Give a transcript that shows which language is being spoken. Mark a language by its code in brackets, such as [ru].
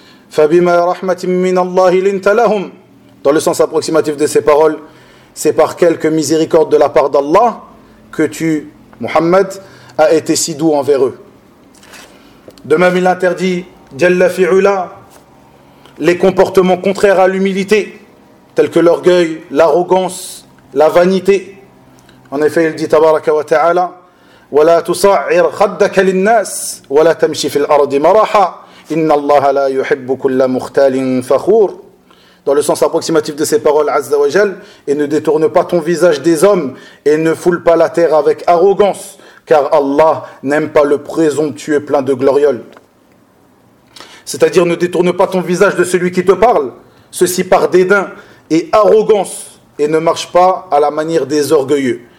[ar] فَبِمَا رَحْمَةٍ مِّنَ اللَّهِ لِنْتَ لَهُمْ, [fr] dans le sens approximatif de ces paroles, c'est par quelque miséricorde de la part d'Allah que tu, Muhammad, a été si doux envers eux. De même, il interdit, Jalla fi'ula, les comportements contraires à l'humilité, tels que l'orgueil, l'arrogance, la vanité. En effet, il dit, [ar] tabaraka wa ta'ala, وَلَا تُصَعِّرْ خَدَّكَ لِلنَّاسِ وَلَا تَمْشِي فِي الْأَرْضِ مَرَحًا إِنَّ اللَّهَ لَا يُحِبُّ كُلَّ مُخْتَالٍ فَخُورٍ. [fr] Dans le sens approximatif de ces paroles, Azza wa Jal, et ne détourne pas ton visage des hommes, et ne foule pas la terre avec arrogance, car Allah n'aime pas le présomptueux plein de glorioles. C'est-à-dire, ne détourne pas ton visage de celui qui te parle, ceci par dédain et arrogance, et ne marche pas à la manière des orgueilleux.